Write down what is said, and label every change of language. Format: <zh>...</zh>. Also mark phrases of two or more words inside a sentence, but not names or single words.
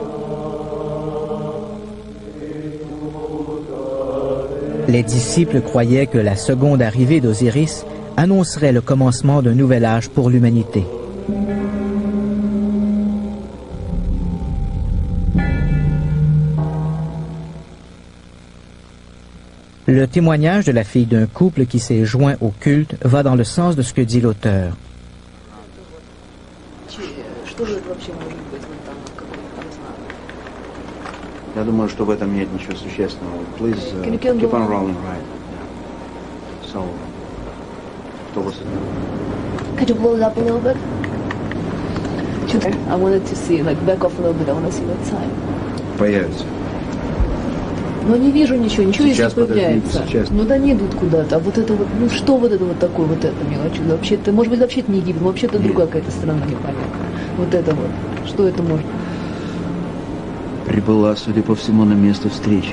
<fr>Les disciples croyaient que la seconde arrivée d'Osiris annoncerait le commencement d'un nouvel âge pour l'humanité. Le témoignage de la fille d'un couple qui s'est joint au culte va dans le sens de ce que dit l'auteur.</fr> <ru>Я думаю, что в этом нет ничего существенного.</ru> <en>Please keep on rolling, right? So, what was it? Could you blow it up a little bit? I wanted to see, like, back off a little bit. I want to see that sign.</en> <ru>Появится. Но не вижу ничего, Сейчас, если появляется. Ну да не идут куда-то. А вот это вот, ну что вот это вот такое, вот это мелочь? Вообще-то, может быть, вообще-то не Египет, вообще-то другая какая-то страна непонятная. Вот это вот. Что это может? Прибыла, судя по всему, на место встречи.</ru>